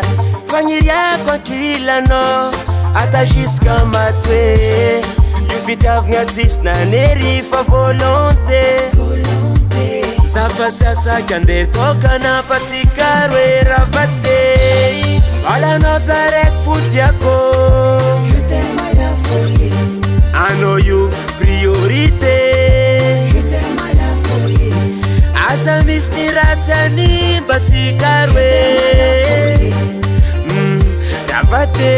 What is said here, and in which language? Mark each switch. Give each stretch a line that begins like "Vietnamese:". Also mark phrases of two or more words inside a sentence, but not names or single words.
Malagasy: Fagniriako ankilanao ata jusqu'à matoe. Io fitiavagna tsisy nanery fa volonté. Za fa sy asaky andeha tokana fa tsy karo e ravate. Alanao za raiky fotiako.
French: Je t'aime à la folie.
Malagasy: Anao io priorité.
French: Je t'aime à la folie.
Malagasy: Asa misy ny ratsy any mba tsy karo e ravate.